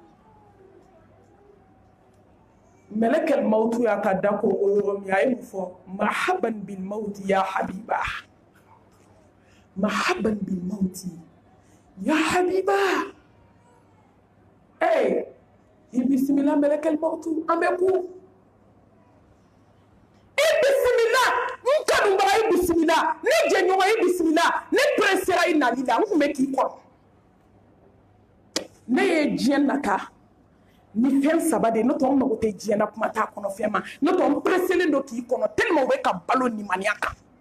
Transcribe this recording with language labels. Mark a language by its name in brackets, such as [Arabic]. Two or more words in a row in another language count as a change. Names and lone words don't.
[Bambara] Malakal mautu y'a ka da ko o yɔrɔ min a ye mun fɔ [Arabic] مرحبا بالموت يا حبيبي مرحبا بالموت يا حبيبي [Bambara] i bisimila Malakal mautu an bɛ ku i bisimila n kanubaga i bisimila ne jɛɲɔgɔn i bisimila ne pressera i nali la n tun bɛ k'i kɔrɔ ne ye diɲɛ nata ni fɛn saba de n'o tɛ n mago tɛ diɲɛ na kuma t'a kɔnɔ fɛn ma n'o tɛ n presselen don k'i kɔnɔ tellement u bɛ ka balo nimaniya kan